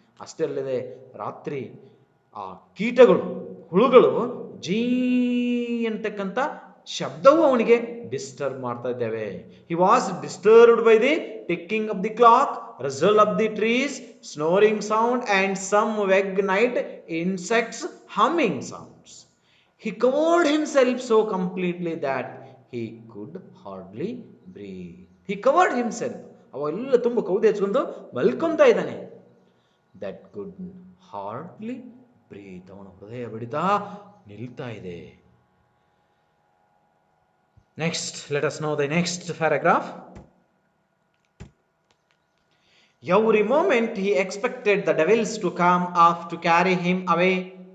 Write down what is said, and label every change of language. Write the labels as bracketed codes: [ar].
[kn] ಅಷ್ಟೇ ಅಲ್ಲದೆ ರಾತ್ರಿ ಆ ಕೀಟಗಳು, ಹುಳುಗಳು ಜೀ ಅಂತಕ್ಕಂಥ ಶಬ್ದವು ಅವನಿಗೆ ಡಿಸ್ಟರ್ಬ್ ಮಾಡ್ತಾ ಇದ್ದೇವೆ. [en] He was disturbed by the ticking of the clock, rustle of the trees, snoring sound and some vague night insects humming sounds. He covered himself so completely that he could hardly breathe. He covered himself. [kn] ಅವೆಲ್ಲ ತುಂಬ ಕೌದಿ ಹಚ್ಕೊಂಡು ಮಲ್ಕೊಂತ ಇದ್ದಾನೆ. [en] That could hardly breathe. [kn] ಅವನ ಹೃದಯ ಬಡಿತ ನಿಲ್ತಾ ಇದೆ. [en] Next, let us know the next paragraph. Every moment he expected the devils to come off to carry him away.